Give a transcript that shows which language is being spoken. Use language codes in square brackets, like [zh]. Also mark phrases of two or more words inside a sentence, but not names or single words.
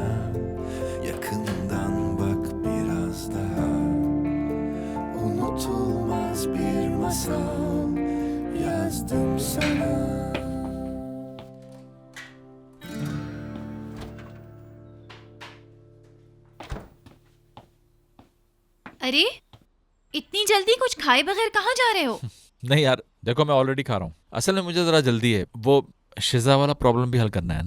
[tr] Yakından bak biraz daha. Unutulmaz bir masal yazdım sana. [hi] अरे, इतनी जल्दी कुछ खाए बगैर कहाँ जा रहे हो? नहीं यार, देखो मैं ऑलरेडी खा रहा हूँ। असल में मुझे ज़रा जल्दी है, वो शिजा वाला प्रॉब्लम भी हल करना है ना।